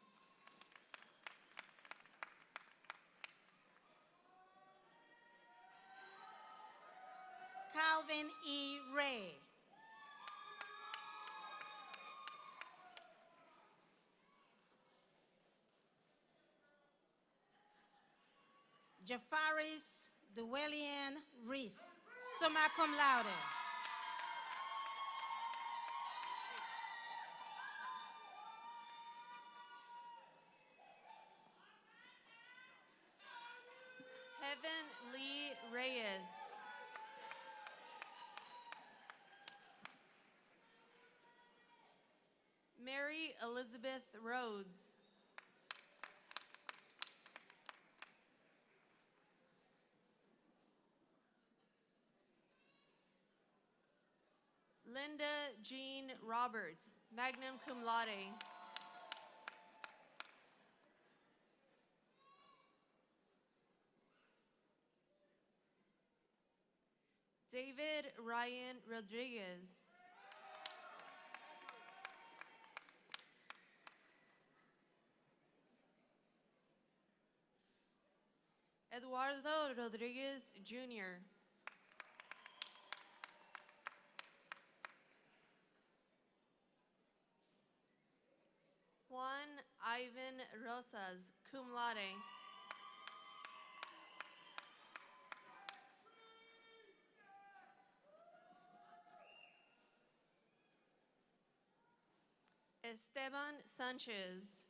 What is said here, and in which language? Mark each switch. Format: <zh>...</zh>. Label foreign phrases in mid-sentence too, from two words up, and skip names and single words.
<en>Calvin E. Ray. Jafaris Duelian Reese,</en> <la>summa cum laude.</la> <en>Heaven Lee Reyes. Mary Elizabeth Rhodes. Linda Jean Roberts,</en> <la>magna cum laude.</la> <en>David Ryan Rodriguez. Eduardo Rodriguez Jr. Juan Ivan Rosas,</en> <la>cum laude.</la> <en>Esteban Sanchez.</en>